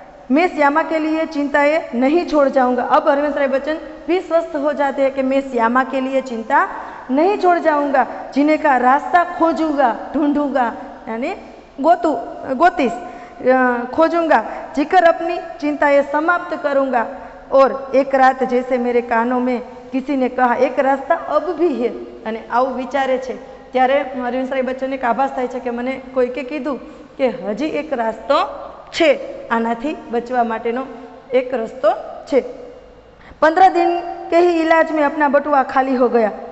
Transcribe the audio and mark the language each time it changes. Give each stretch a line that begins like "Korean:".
Hindi: मैं श्यामा के लिए चिंताएं नहीं छोड़ जाऊंगा. अब हरिवंशराय बच्चन भी स्वस्थ हो जाते हैं कि मैं श्यामा के लिए चिंता नहीं छोड़ जाऊंगा, जीने का रास्ता खोजूंगा, ढूंढूंगा, यानी गोतीस खोजूंगा, जीकर अपनी चिंताएं समाप्त करूंगा. और एक रात जैसे मेरे कानों में किसी ने कहा एक रास्ता अब भी है,
Gujarati: અને આવું વિચારે છે ત્યારે હરિવંશરાય બચ્ચનને એક આભાસ થાય છે કે મને કોઈકે કીધું કે હજી એક રસ્તો છે, આનાથી બચવા માટેનો એક રસ્તો છે.
Hindi: 15 दिन के ही इलाज में अपना बटुआ खाली हो गया.